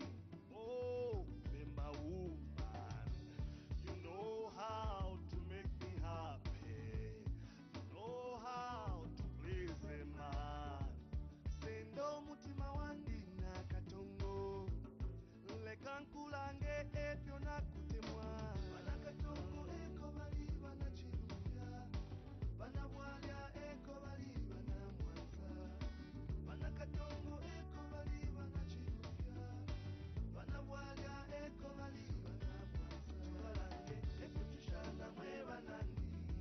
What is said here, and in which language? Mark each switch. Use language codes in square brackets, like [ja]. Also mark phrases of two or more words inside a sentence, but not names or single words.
[en] Oh, Bemba woman, you know how to make me happy. You know how to please a man. [bem] Sendo mutima wandi na katongo lekankulange ebyo nakutemwa banakatongo eko bali banachirufya banabwalya eko bali banamwanza banakatongo eko bali banachirufya banabwalya eko bali banamwanza tubalange ebyo tushana mwe banandi